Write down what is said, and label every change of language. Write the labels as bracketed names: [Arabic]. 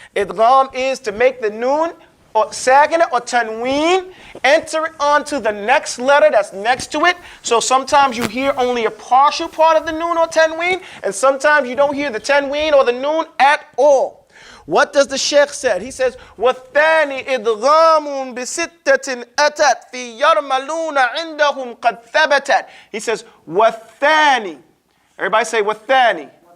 [English] Idgham is to make the noon or sakina or tanween enter it onto the next letter that's next to it. So sometimes you hear only a partial part of the noon or tanween, and sometimes you don't hear the tanween or the noon at all. What does the Sheikh say? He says, [Arabic] وَالثَّانِ إِدْغَامٌ بِسِتَّةٍ أَتَتْ فِي يَرْمَلُونَ عِنْدَهُمْ قَدْ ثَبَتَتْ. [English] He says, [Arabic] وَالثَّانِ. [English] Everybody say, وَالثَّانِ.